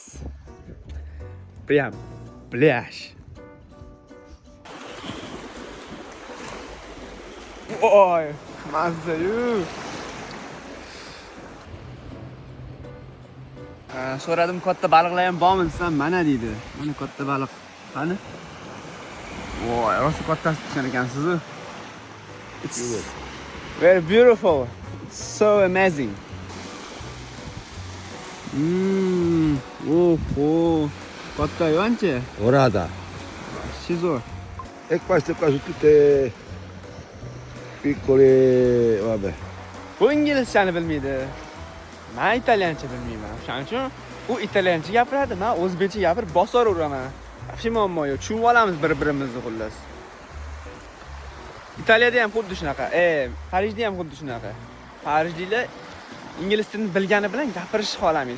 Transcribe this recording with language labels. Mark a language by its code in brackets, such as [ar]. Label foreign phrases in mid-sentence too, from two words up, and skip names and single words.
[ru] прям пляж. [uz] Voy, mazza-yu. So'radim, katta baliqlar ham bormi desam, mana deydi. Mana katta baliq. Qani? Voy, rosa kattasi tushgan ekansiz-ku. [en] It's very beautiful. It's so amazing. [uz] Katta-yu ancha. Orada. Shizo. [it] E queste qua sono tutte piccole, vabbè. [uz] Bu inglizchani bilmaydi. Men italyancha bilmayman. Shuning uchun u italyancha gapiradi, men o'zbekcha gapirib bosaraveraman. Hafshi muammo yo'q. Tushunib olamiz bir-birimizni xullas. Italiyada ham xuddi shunaqa. Parijda ham xuddi shunaqa. Parijliklar ingliz tilini bilgani bilan gapirishni xohlamaydi.